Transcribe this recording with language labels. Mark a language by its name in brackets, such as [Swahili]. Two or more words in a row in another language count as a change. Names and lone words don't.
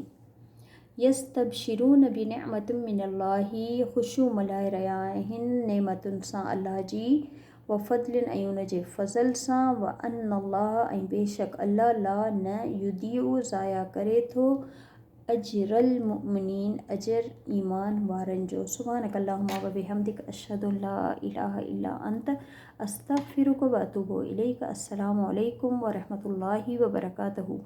[Arabic] يستبشرون بنعمة من الله [Sindhi] ख़ुशियूं मल्हाए रहिया आहिनि नेमतुनि सां अल्लाह जी [Arabic] وفضل [Sindhi] ऐं उन जे फ़ज़ल सां [Arabic] وأن الله [Sindhi] ऐं बेशक अल्लाह [Arabic] لا يضيع [Sindhi] ज़ाया करे थो [Arabic] أجر المؤمنين [Sindhi] अजर ईमान वारनि जो। [Arabic] سبحانك اللهم وبحمدك أشهد أن لا إله إلا أنت أستغفرك وأتوب إليك. السلام عليكم ورحمة الله وبركاته.